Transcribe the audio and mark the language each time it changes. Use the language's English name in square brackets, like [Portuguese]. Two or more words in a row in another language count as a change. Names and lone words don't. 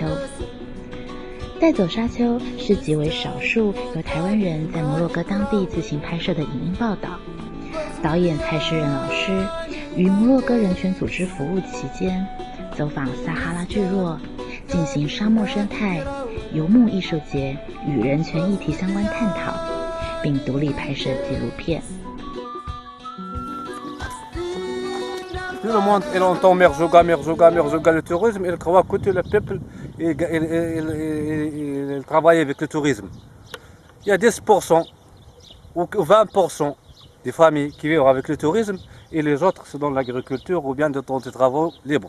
[Chinese] 带走沙丘是极为少数由台湾人在摩洛哥当地自行拍摄的影音报道。导演蔡诗人老师于摩洛哥人权组织服务期间，走访撒哈拉聚落，进行沙漠生态、游牧艺术节与人权议题相关探讨，并独立拍摄纪录片。 [French] Tout le monde, il entend Merzouga, Merzouga, Merzouga, le tourisme, il croit que tout le peuple, il travaille avec le tourisme. Il y a 10% ou 20% des familles qui vivent avec le tourisme et les autres c'est dans l'agriculture ou bien dans des travaux libres.